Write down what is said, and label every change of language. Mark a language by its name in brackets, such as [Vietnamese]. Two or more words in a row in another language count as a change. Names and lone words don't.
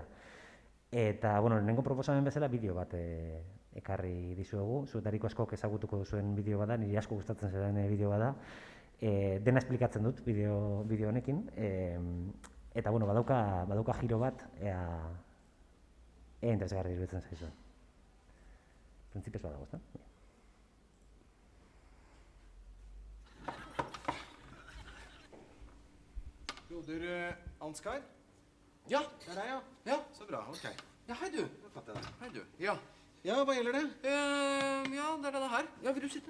[Basque] Eta, lehenengo proposamen bezala bideo bat ekarri dizuegu, zuetariko askok ezagutuko duzuen bideo bada, niri asko gustatzen zaren bideo bada, dena esplikatzen dut bideo honekin, eta, badauka giro bat, ea interesgarri iruditzen zaizuen. Printzipioz badago, ezta? [Norwegian] Broder Ansgar? Ja. Det er deg, ja. Ja. Så bra, ok. Ja, hei du. Da fatter jeg det. Hei du. Ja. Ja, hva gjelder det? Ja, det er denne her. Ja, vil du sitte?